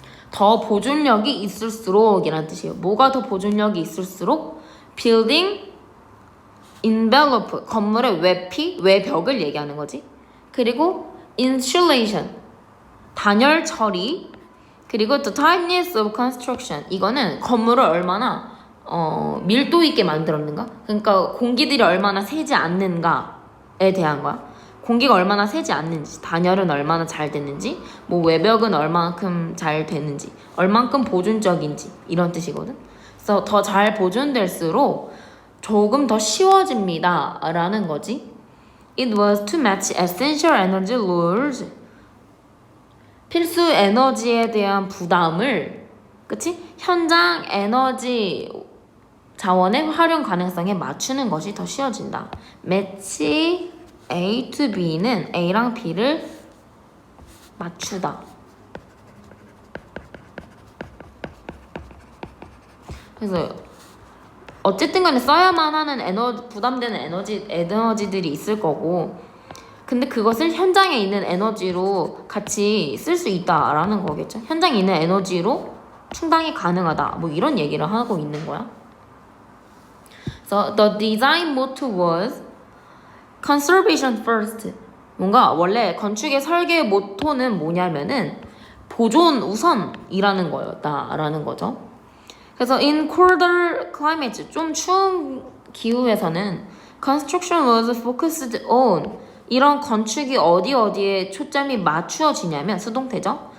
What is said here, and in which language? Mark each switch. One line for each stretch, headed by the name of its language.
Korean: 더 보존력이 있을수록 이란 뜻이에요. 뭐가 더 보존력이 있을수록 building envelope, 건물의 외피, 외벽을 얘기하는 거지. 그리고 insulation, 단열 처리, 그리고
English: the tightness of construction,
Korean: 이거는 건물을 얼마나 밀도 있게 만들었는가? 그러니까 공기들이 얼마나 새지 않는가에 대한 거야. 공기가 얼마나 새지 않는지, 단열은 얼마나 잘 됐는지, 뭐 외벽은 얼만큼 잘 됐는지, 얼만큼 보존적인지 이런 뜻이거든. 그래서 더 잘 보존될수록 조금 더 쉬워집니다 라는 거지.
English: It was to match essential energy laws.
Korean: 필수 에너지에 대한 부담을, 그치? 현장 에너지 자원의 활용 가능성에 맞추는 것이 더 쉬워진다. match A to B는 A랑 B를 맞추다. 그래서 어쨌든 간에 써야만 하는 부담되는 에너지들이 있을 거고, 근데 그것을 현장에 있는 에너지로 같이 쓸 수 있다라는 거겠죠. 현장에 있는 에너지로 충당이 가능하다. 뭐 이런 얘기를 하고 있는 거야.
English: So the design motto was conservation first.
Korean: 뭔가 원래 건축의 설계 모토는 뭐냐면은 보존 우선이라는 거였다라는 거죠. 그래서
English: in colder climates,
Korean: 좀 추운 기후에서는
English: construction was focused on,
Korean: 이런 건축이 어디에 초점이 맞추어지냐면 수동태죠.